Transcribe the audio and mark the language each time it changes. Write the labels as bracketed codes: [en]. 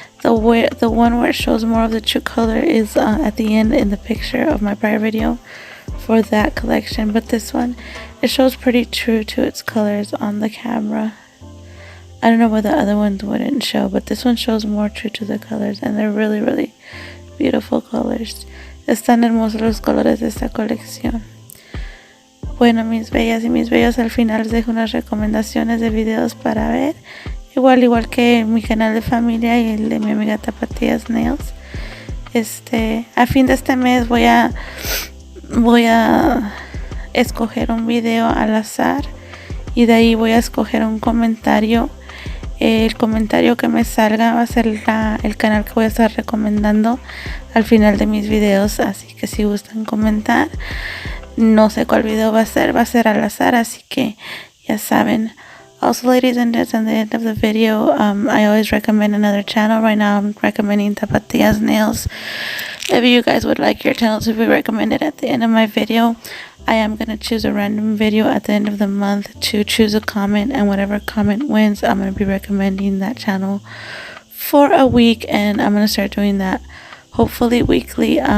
[en] The one where it shows more of the true color is at the end in the picture of my prior video for that collection. But this one, it shows pretty true to its colors on the camera. I don't know why the other ones wouldn't show, but this one shows more true to the colors, and they're really beautiful colors. [es] Están hermosos los colores de esta colección. Bueno, mis bellas y mis bellos, al final les dejo unas recomendaciones de videos para ver. Igual que mi canal de familia y el de mi amiga eXoTiC. A fin de este mes voy a escoger un video al azar, y de ahí voy a escoger un comentario. El comentario que me salga va a ser el canal que voy a estar recomendando al final de mis videos, así que si gustan comentar, no sé cuál video va a ser al azar, así que ya saben. [en] Also, ladies and gents, at the end of the video, I always recommend another channel. Right now I'm recommending eXoTiC. If you guys would like your channel to be recommended at the end of my video, I am going to choose a random video at the end of the month to choose a comment, and whatever comment wins, I'm going to be recommending that channel for a week, and I'm going to start doing that hopefully weekly.